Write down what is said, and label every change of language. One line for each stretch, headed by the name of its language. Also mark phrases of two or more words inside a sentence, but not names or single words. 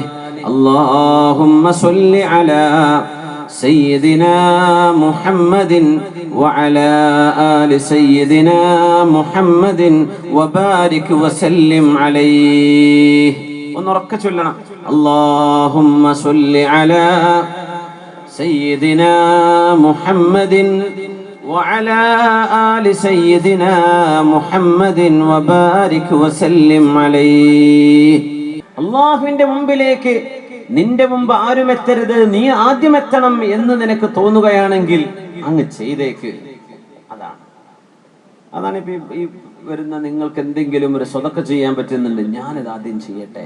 Arabic: اللهم صل على سيدنا محمد وعلى آل سيدنا محمد وبارك وسلم عليه. ونركز لنا اللهم صل على سيدنا محمد وعلى آل سيدنا محمد وبارك وسلم عليه.
Malayalam: അല്ലാഹുവിന്റെ മുമ്പിലേക്ക് നിന്റെ മുമ്പ് ആരും എത്തരുത്, നീ ആദ്യം എത്തണം എന്ന് നിനക്ക് തോന്നുകയാണെങ്കിൽ അങ്ങ് ചെയ്തേക്ക്. അതാണ് ഇപ്പൊ ഈ വരുന്ന നിങ്ങൾക്ക് എന്തെങ്കിലും ഒരു സ്വതക്ക ചെയ്യാൻ പറ്റുന്നുണ്ട്, ഞാനത് ആദ്യം ചെയ്യട്ടെ.